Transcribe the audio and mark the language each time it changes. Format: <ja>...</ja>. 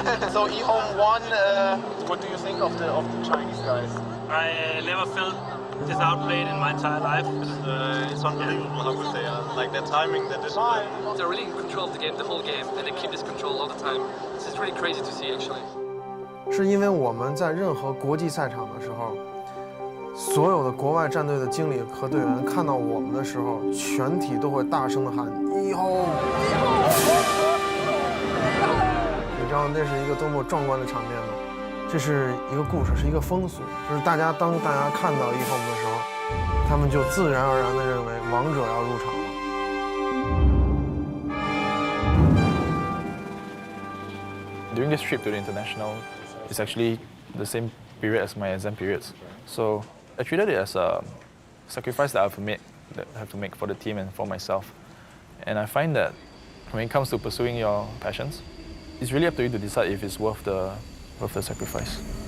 <en>So EHOME won. What do you think of the Chinese guys? I never felt this outplayed in my entire life. It's unbelievable how good they are. Like their timing, their discipline. They're really in control of the game the whole game, and they keep this control all the time. This is really crazy to see, actually.</en> <zh>是因为我们在任何国际赛场的时候，所有的国外战队的经理和队员看到我们的时候，全体都会大声的喊EHOME。你知道那是一个多么壮观的场面吗？这是一个故事，是一个风俗，就是当大家看到EHOME的时候，他们就自然而然地认为王者要入场了。</zh> <en>During this trip to the international, it's actually the same period as my exam periods. So I treated it as a sacrifice that I have to make for the team and for myself. And I find that when it comes to pursuing your passions, it's really up to you to decide if it's worth the sacrifice.</en>